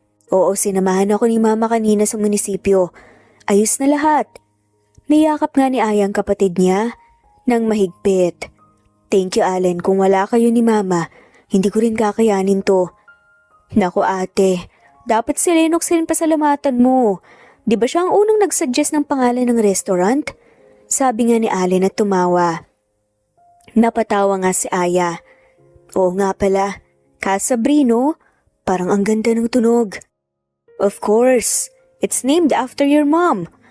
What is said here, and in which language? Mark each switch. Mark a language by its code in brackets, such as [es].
[tl] "Oo, sinamahan ako ni Mama kanina sa munisipyo. Ayos na lahat." Niyakap nga ni Aya ang kapatid niya nang mahigpit. [en] "Thank you, Allen. [tl] Kung wala kayo ni Mama, hindi ko rin kakayanin to." "Naku ate, dapat si Lennox rin pasalamatan mo. Di ba siya ang unang nagsuggest ng pangalan ng restaurant?" Sabi nga ni Allen at tumawa. Napatawa nga si Aya. "Oo nga pala, Casabrino, parang ang ganda ng tunog." [en] "Of course, it's named after your mom.